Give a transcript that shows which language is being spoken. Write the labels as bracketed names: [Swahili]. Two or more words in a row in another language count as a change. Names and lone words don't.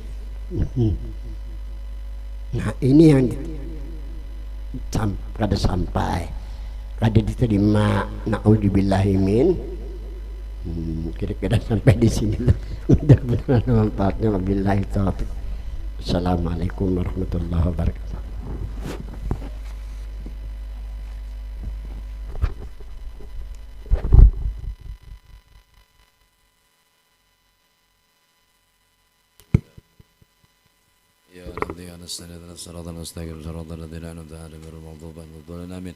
[Banjar] Nah ini yang kada sampai, kada diterima. Na'udzubillahimin. [Indonesian] Kira-kira sampai di sini lah. Mudah-mudahan manfaatnya. [Arabic] وبالله التوفيق السلام عليكم ورحمة الله وبركاته. يا رب نستعين الصراط المستقيم صراط الذين أنعمت عليهم غير المغضوب عليهم ولا الضالين آمين.